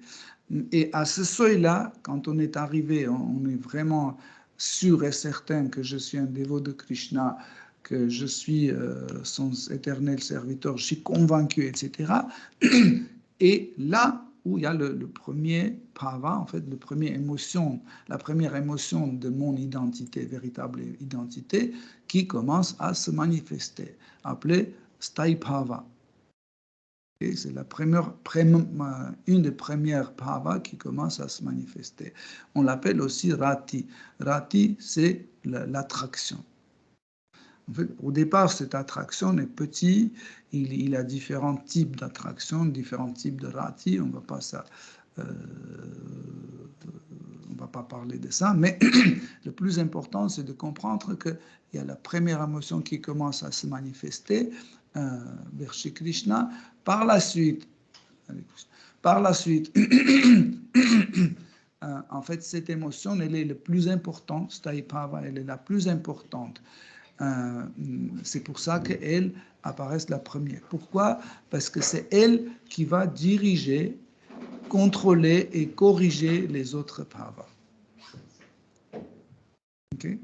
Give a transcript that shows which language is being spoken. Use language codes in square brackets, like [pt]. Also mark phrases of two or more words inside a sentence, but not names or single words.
[fr] Et à ce seuil-là, quand on est arrivé, on est vraiment sûr et certain que je suis un dévot de Krishna, que je suis son éternel serviteur, je suis convaincu, etc. Et là où il y a le premier bhava, en fait, la première émotion de mon identité, véritable identité, qui commence à se manifester, appelée [sa] स्थायि भाव. [fr] C'est une des premières bhavas qui commence à se manifester. On l'appelle aussi rati. Rati, c'est l'attraction. En fait, au départ, cette attraction est petite. Il a différents types d'attractions, différents types de rati. On ne va pas parler de ça, mais le plus important, c'est de comprendre qu'il y a la première émotion qui commence à se manifester vers Shri Krishna. Par la suite, en fait, cette émotion, elle est la plus importante, [sa] स्थायि भाव, [fr] elle est la plus importante. C'est pour ça qu'elle apparaît la première. Pourquoi? Parce que c'est elle qui va diriger, contrôler et corriger les autres bhavas. Okay?